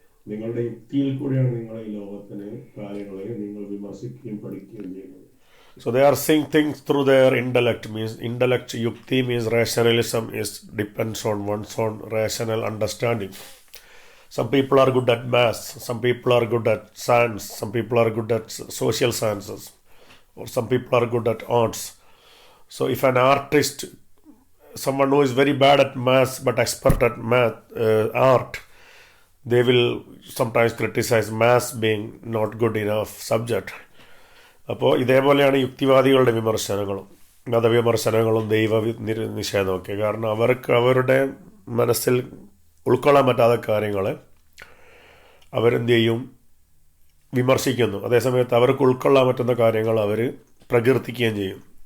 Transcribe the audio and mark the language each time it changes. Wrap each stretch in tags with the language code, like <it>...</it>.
<ml>നിങ്ങളുടെ യുക്തിയിൽ കൂടിയാണ് നിങ്ങൾ ഈ ലോകത്തിനെ കാര്യങ്ങളെ നിങ്ങൾ വിമർശിക്കുകയും പഠിക്കുകയും ചെയ്യുന്നത്.</ml> <en>So they are seeing things through their intellect. Means intellect, yukti means rationalism is depends on one's own rational understanding. Some people are good at maths, some people are good at science, some people are good at social sciences, or some people are good at arts. So if an artist, someone who is very bad at maths but expert at art, they will sometimes criticize maths being not good enough subject.</en> <ml>അപ്പോൾ ഇതേപോലെയാണ് യുക്തിവാദികളുടെ വിമർശനങ്ങളും മതവിമർശനങ്ങളും ദൈവ നിഷേധമൊക്കെ. കാരണം അവർക്ക് അവരുടെ മനസ്സിൽ ഉൾക്കൊള്ളാൻ പറ്റാത്ത കാര്യങ്ങളെ അവരെന്ത് ചെയ്യും, വിമർശിക്കുന്നു. അതേസമയത്ത് അവർക്ക് ഉൾക്കൊള്ളാൻ പറ്റുന്ന കാര്യങ്ങൾ അവർ പ്രകീർത്തിക്കുകയും ചെയ്യും.</ml>